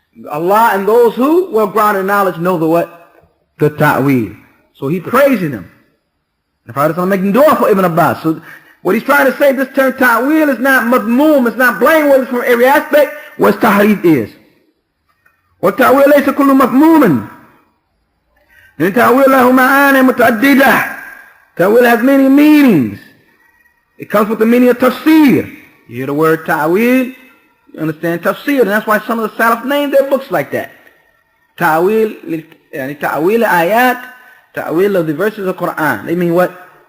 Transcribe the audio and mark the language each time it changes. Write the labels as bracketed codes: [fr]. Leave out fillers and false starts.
[en] Allah and those who well grounded in knowledge know the what? The ta'wil. So he praising them. The Prophet is making dua for Ibn Abbas. So what he's trying to say, this term ta'wil is not madmoom, it's not blameworthy from every aspect, what tahrif is. [ar] والتأويل ليس كل مفهوم. [en] And [ar] ta'wil له معاني متعددة. [en] Ta'wil has many meanings. It comes with the meaning of tafsir. You hear the word ta'wil, you understand tafsir, and that's why some of the Salaf named their books like that. Ta'wil, ta'wil ayat, ta'wil of the verses of Qur'an. They mean what?